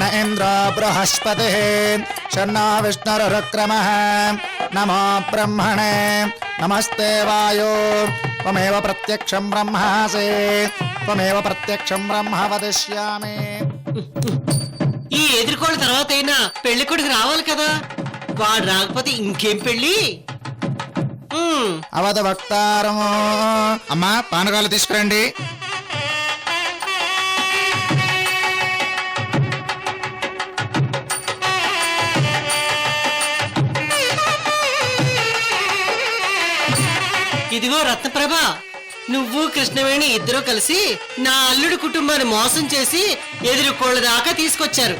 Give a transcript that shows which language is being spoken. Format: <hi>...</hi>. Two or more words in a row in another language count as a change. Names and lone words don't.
<sa>इन्द्रो बृहस्पतिः शन्नो विष्णुरुक्रमः नमो ब्रह्मणे नमस्ते वायो त्वमेव प्रत्यक्षं ब्रह्मासि त्वमेव प्रत्यक्षं ब्रह्म वदिष्यामि.</sa> <te>ఈ ఎదుర్కోళ్ళ తర్వాత అయినా పెళ్లి కొడుకు రావాలి కదా. వాడు రాకపోతే ఇంకేం పెళ్లి? అవధ భక్తారము. అమ్మా పానకాలు తీసుకురండి. ఇదిగో రత్నప్రభ, నువ్వు కృష్ణవేణి ఇద్దరూ కలిసి నా అల్లుడి కుటుంబాన్ని మోసం చేసి ఎదుర్కోళ్ళ దాకా తీసుకొచ్చారు.</te>